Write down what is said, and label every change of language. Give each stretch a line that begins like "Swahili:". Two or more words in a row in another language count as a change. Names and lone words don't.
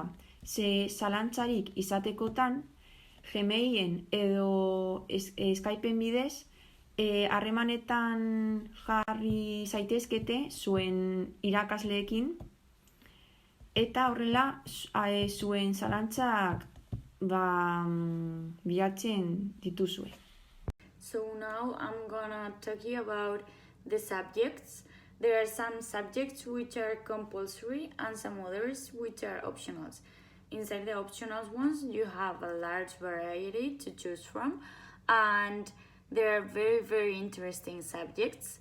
Basque: Ze zalantzarik izatekotan, Gmailen edo Skypeen bidez, harremanetan jarri zaitezkete zuen irakasleekin, eta horrela zuen zalantzak bilatzen dituzue.
English: So now I'm gonna talk you about the subjects. There are some subjects which are compulsory and some others which are optionals. Inside the optional ones, you have a large variety to choose from, and there are very, very interesting subjects.